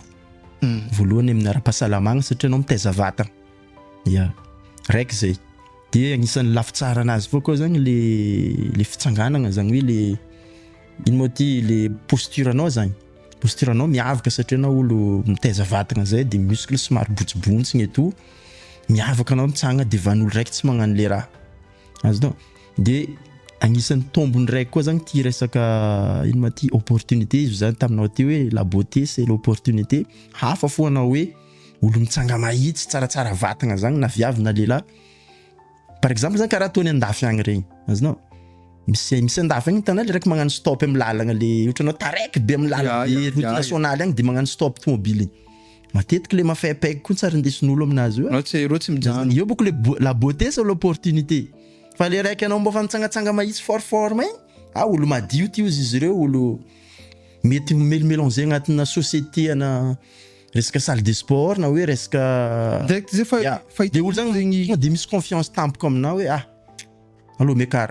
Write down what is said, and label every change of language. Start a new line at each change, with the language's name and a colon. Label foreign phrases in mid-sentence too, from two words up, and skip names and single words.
Malagasy: Voalohany amin'ny ara-pahasalamagna satria anao mitaiza vatagna. Ya. Raiky zay. De agnisan'ny lafy tsara anazy foa koa zany le fitsanganana zany hoe le ino moa ty le posture anao zany. Posture anao miavaka satria anao olo mitaiza vatagna zay de muscle somary botsibontsiny
French: et tout.
Malagasy: Miavaka anao mitsanga devan'olo raiky tsy magnano le raha. Azonao. De agnisan'ny tombony raiky koa zany ty resaka ino ma ty opportunité izy zany taminao ty hoe
French: la beauté c'est l'opportunité.
Malagasy: Hafa fo anao hoe olo mitsanga mahitsy tsaratsara vatagna zany na viavy na lehilahy.
French: Par exemple
Malagasy: zany karaha tony andafy agny regny. Azonao. Misy andafy agny hitanao le raiky magnano stop amin'ny lalagna le ohatranao taraiky be amin'ny lalagna
French: route nationale
Malagasy: agny de magnano stop tomobily. Matetiky le mafaipaiky koa tsara indesin'olo aminazy io. Rô tsy mijano. Io boko
French: la beauté c'est l'opportunité.
Malagasy: Fa le raiky anao mba fa mitsangatsanga mahitsy fort maigny, olo madio ty izy ireo olo mety mélanger agnatina société ana resaka
French: salle de sport
Malagasy: na hoe resaka direct zay fa de olo zany de misy confiance tampoka aminao hoe allo mekara.